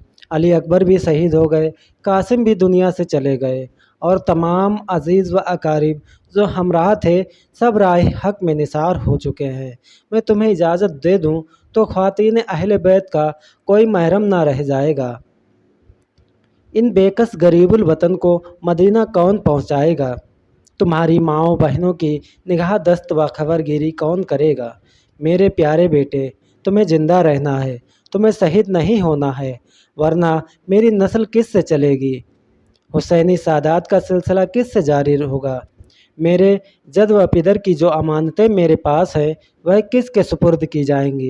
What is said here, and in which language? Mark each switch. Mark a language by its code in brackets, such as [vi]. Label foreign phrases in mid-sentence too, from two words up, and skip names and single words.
[ur] علی اکبر بھی شہید ہو گئے، قاسم بھی دنیا سے چلے گئے، اور تمام عزیز و اقارب جو ہمراہ تھے سب راہ حق میں نثار ہو چکے ہیں۔ میں تمہیں اجازت دے دوں تو خواتین اہل بیت کا کوئی محرم نہ رہ جائے گا۔ ان بے کس غریب الوطن کو مدینہ کون پہنچائے گا؟ تمہاری ماؤں بہنوں کی نگاہ دست و خبر گیری کون کرے گا؟ میرے پیارے بیٹے، تمہیں زندہ رہنا ہے، تمہیں شہید نہیں ہونا ہے، ورنہ میری نسل کس سے چلے گی؟ حسینی سادات کا سلسلہ کس سے جاری ہوگا؟ میرے جد و پدر کی جو امانتیں میرے پاس ہیں وہ کس کے سپرد کی جائیں گی؟